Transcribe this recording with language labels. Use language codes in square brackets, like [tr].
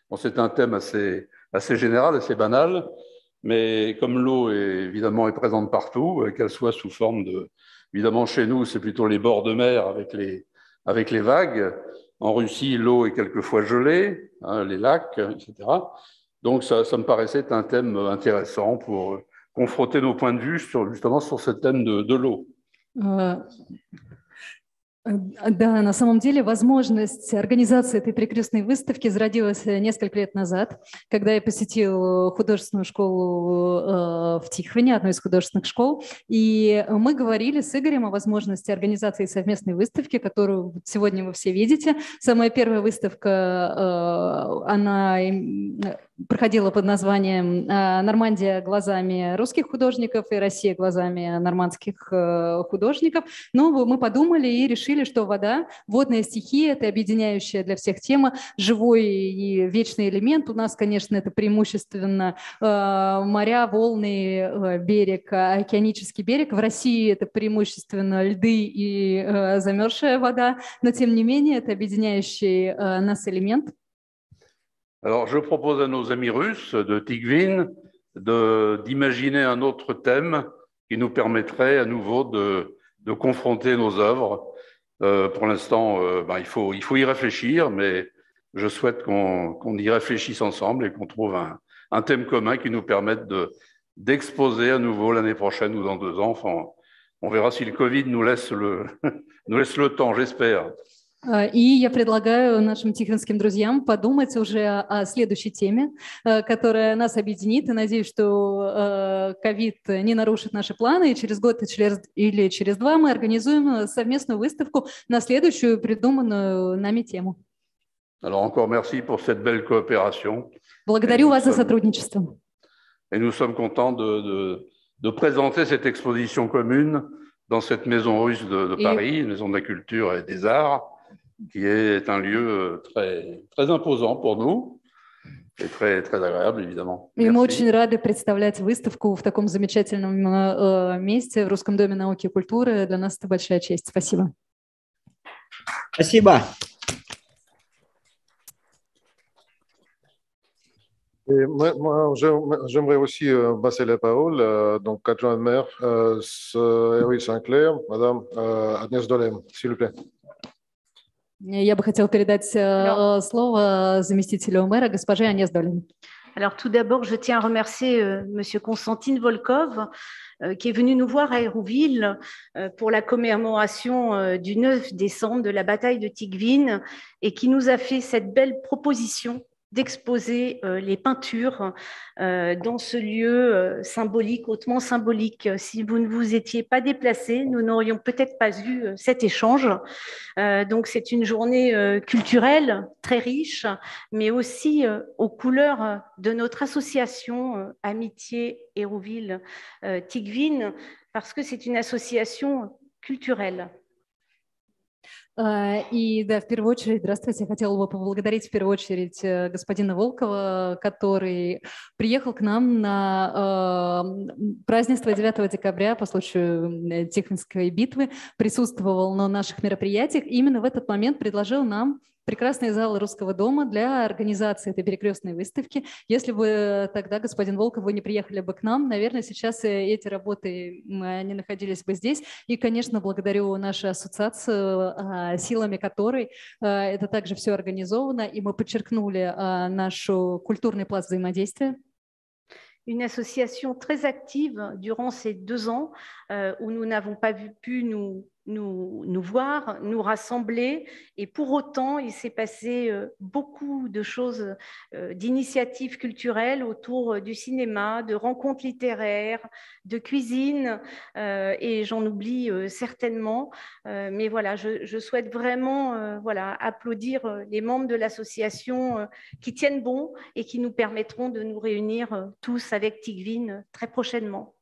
[fr] Bon, c'est un thème assez général, assez banal, mais comme l'eau évidemment est présente partout, qu'elle soit sous forme évidemment chez nous, c'est plutôt les bords de mer avec les vagues. En Russie, l'eau est quelquefois gelée, hein, les lacs, etc. Donc ça me paraissait un thème intéressant pour confronter nos points de vue justement sur ce thème de l'eau. [ru] Да, на самом деле возможность организации этой прекрасной выставки зародилась несколько лет назад, когда я посетил художественную школу в Тихвине, одну из художественных школ, и мы говорили с Игорем о возможности организации совместной выставки, которую сегодня вы все видите. Самая первая выставка, она проходила под названием «Нормандия глазами русских художников» и «Россия глазами нормандских художников». Но мы подумали и решили, что вода, водная стихия – это объединяющая для всех тема, живой и вечный элемент. У нас, конечно, это преимущественно моря, волны, берег, океанический берег. В России это преимущественно льды и замерзшая вода, но тем не менее это объединяющий нас элемент. [fr] Alors, je propose à nos amis russes de Tikhvin d'imaginer un autre thème qui nous permettrait à nouveau de confronter nos œuvres. Pour l'instant, il faut y réfléchir, mais je souhaite qu'on y réfléchisse ensemble et qu'on trouve un thème commun qui nous permette d'exposer à nouveau l'année prochaine ou dans 2 ans. Enfin, on verra si le Covid nous laisse le temps, j'espère. [ru] И я предлагаю нашим тихвинским друзьям подумать уже о следующей теме, которая нас объединит. И надеюсь, что ковид не нарушит наши планы. И через год или через 2 мы организуем совместную выставку на следующую придуманную нами тему. [fr] Alors encore merci pour cette belle coopération. [ru] Благодарю вас за сотрудничество. [fr] Et nous sommes contents de présenter cette exposition commune dans cette maison russe de Paris, une maison de la culture et des arts, qui est un lieu très, très imposant pour nous et très, très agréable, évidemment. [ru] И мы очень рады представлять выставку в таком замечательном месте, в Русском доме науки и культуры. Для нас это большая честь. Спасибо. Спасибо. [fr] Et moi, j'aimerais aussi passer la parole, donc adjoint maire Héroïle Saint-Clair, Madame Agnès Dolem, s'il vous plaît. [ru] Я бы хотела передать слово заместителю мэра, госпоже Агнес Долин. [fr] Alors tout d'abord, je tiens à remercier Monsieur Konstantin Volkov qui est venu nous voir à Hérouville pour la commémoration du 9 décembre de la bataille de Tikhvin et qui nous a fait cette belle proposition d'exposer les peintures dans ce lieu symbolique, hautement symbolique. Si vous ne vous étiez pas déplacés, nous n'aurions peut-être pas eu cet échange. Donc c'est une journée culturelle très riche, mais aussi aux couleurs de notre association Amitié Hérouville Tikhvin, parce que c'est une association culturelle. [ru] И да, в первую очередь, здравствуйте, я хотела бы поблагодарить в первую очередь господина Волкова, который приехал к нам на празднество 9 декабря по случаю Тихвинской битвы, присутствовал на наших мероприятиях, и именно в этот момент предложил нам прекрасный зал Русского дома для организации этой перекрестной выставки. Если бы тогда, господин Волков, вы не приехали бы к нам, наверное, сейчас эти работы не находились бы здесь. И, конечно, благодарю нашу ассоциацию, силами которой это также все организовано, и мы подчеркнули наш культурный пласт взаимодействия. [fr] Une association très active durant ces 2 ans où nous n'avons pas pu nous voir, nous rassembler, et pour autant il s'est passé beaucoup de choses, d'initiatives culturelles autour du cinéma, de rencontres littéraires, de cuisine, et j'en oublie certainement, mais voilà, je souhaite vraiment voilà, applaudir les membres de l'association qui tiennent bon et qui nous permettront de nous réunir tous avec Tikhvin très prochainement.